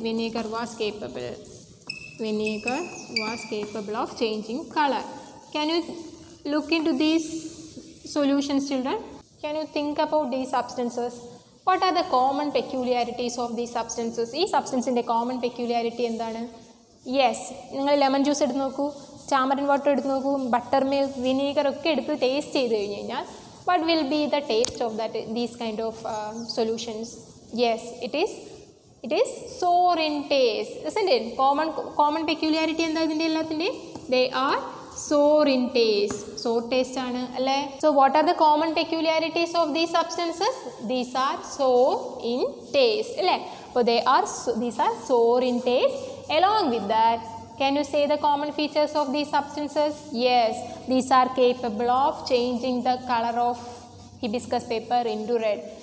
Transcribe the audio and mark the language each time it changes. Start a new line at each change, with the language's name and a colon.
English: Vinegar was capable. Vinegar was capable of changing color. Can you look into these solutions, children? Can you think about these substances? What are the common peculiarities of these substances? These substance in the common peculiarity
Malayalam: endana? Yes, നിങ്ങൾ lemon juice എടുത്ത് നോക്കൂ, tamarind water എടുത്ത് നോക്കൂ, butter milk, vinegar ഒക്കെ എടുത്ത് taste ചെയ്ത് കഴിഞ്ഞ് കഴിഞ്ഞാൽ
English: what will be the taste of that these kind of solutions? Yes, it is sour in taste, isn't it?
Malayalam: Common peculiarity എന്താ ഇതിൻ്റെ എല്ലാത്തിൻ്റെയും?
English: They are sour in taste. Sour taste
Malayalam: ആണ് അല്ലേ?
English: So what are the common peculiarities of these substances? These are sour in taste
Malayalam: അല്ലേ? അപ്പോൾ
English: these are sour in taste. Along with that, can you say the common features of these substances? Yes, these are capable of changing the color of hibiscus paper into red.